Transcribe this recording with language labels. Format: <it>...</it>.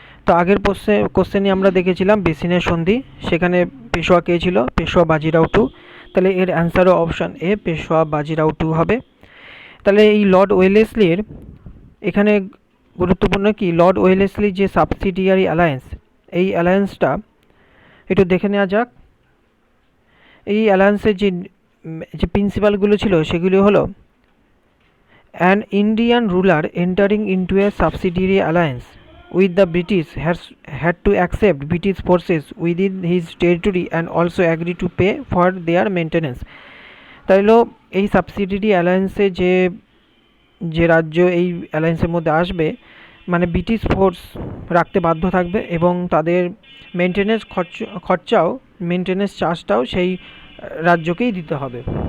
<bn>তো আগের কোশ্চেনে আমরা দেখেছিলাম বেসিনের সন্ধি, সেখানে পেশোয়া কে ছিল? পেশোয়া বাজিরাও 2। তাহলে এর অ্যান্সারও অপশান এ পেশোয়া বাজিরাও 2 হবে। তাহলে এই লর্ড ওয়েলেসলির এখানে গুরুত্বপূর্ণ কি? লর্ড ওয়েলেসলি যে সাবসিডিয়ারি অ্যালায়েন্স, এই অ্যালায়েন্সটা একটু দেখে নেওয়া যাক। এই অ্যালায়েন্সের যে প্রিন্সিপালগুলো ছিল সেগুলি হলো</bn> <en>An Indian ruler entering into a subsidiary alliance with the British had to accept British forces within his territory and also agree to pay for their maintenance।</en> <bn>তাইলো এই সাবসিডিয়ারি অ্যালায়েন্সে যে রাজ্য এই অ্যালায়েন্সের মধ্যে আসবে মানে ব্রিটিশ ফোর্স রাখতে বাধ্য থাকবে এবং তাদের মেনটেনেন্স খরচাও মেনটেনেন্স চার্জটাও সেই রাজ্যকেই দিতে হবে।</bn>